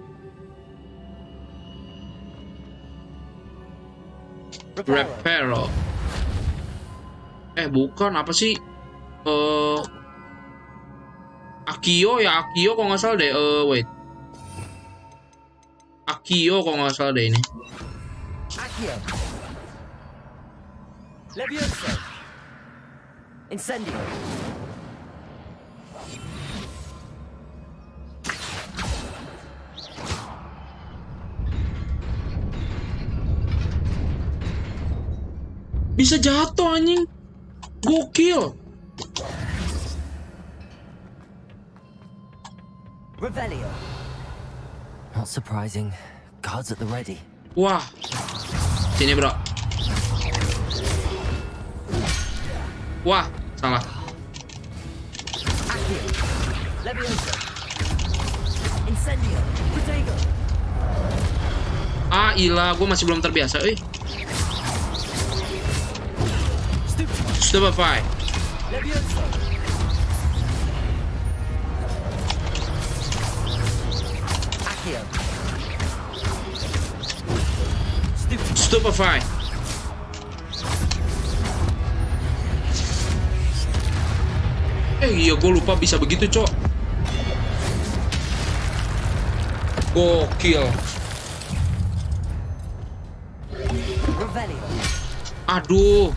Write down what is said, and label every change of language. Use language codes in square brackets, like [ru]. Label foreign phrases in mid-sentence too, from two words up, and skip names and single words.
[id] Reparo. Bukan apa sih? Akio ya, Akio kok nggak salah deh. Wait. Akio kok nggak salah deh ini. Akio. Levioso. Incendio. Bisa jatuh anjing. Gokil. Revelio. [en] Not surprising. Guards at the ready. [id] Wah. Sini, bro. Wah, salah. Accio. Levioso. Incendio. Protego. Ah, ilah, gue masih belum terbiasa, Stupefy. Levioso. Accio. Stupefy. Iya, gue lupa bisa begitu, cok. Gokil. Aduh.